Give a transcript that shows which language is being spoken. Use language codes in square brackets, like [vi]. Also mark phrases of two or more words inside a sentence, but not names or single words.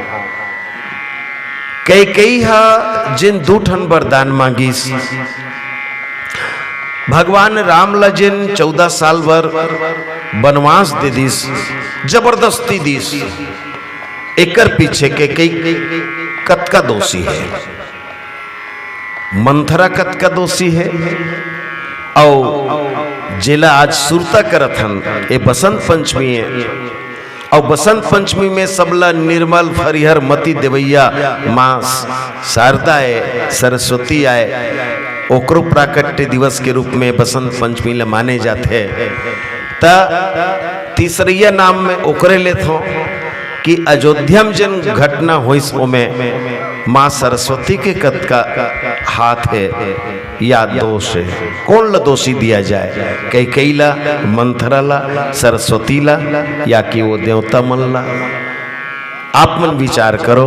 [hne] कैकेयी हा जिन दूठन वरदान मांगीस, भगवान राम ला जिन 14 साल वर वनवास दे दीस, जबरदस्ती दीस, एकर पीछे कैकेयी कतका दोषी है, मंथरा कतका दोषी है। और जिला आज सुरता करथन ये बसंत पंचमी है और बसंत पंचमी में सबला निर्मल फरिहर मती देवैया माँ शारदा है, सरस्वती आए, ओकरो प्राकट्य दिवस के रूप में बसंत पंचमी ला माने जाते। त तीसरिया नाम में ओकरे लेत हो कि अयोध्या में जिन घटना हुई में माँ सरस्वती के कद का हाथ है या दोष है, कौन ला दोषी दिया जाए, कैकेयी ला, मंथरा ला, सरस्वती ला या कि वो देवता मन ला? आप मन विचार करो।